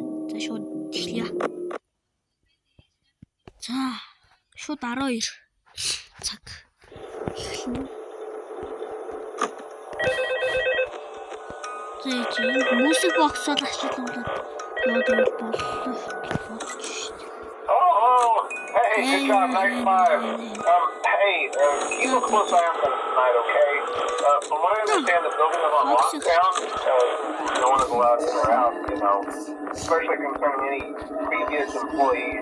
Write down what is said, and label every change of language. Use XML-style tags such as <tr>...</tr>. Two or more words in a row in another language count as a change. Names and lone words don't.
<mn>За шууд эхлэе. За шууд 12 цаг эхэлнэ.</mn> <en>Music box-</en> <mn>ыг ашиглуулад яваад боллоо.</mn> <en>Hey, good job, nice 5. Hey, keep a close eye on things tonight, okay? From what I understand, the building is on lockdown. No one is allowed in or out, you know, especially concerning any previous employees.</en>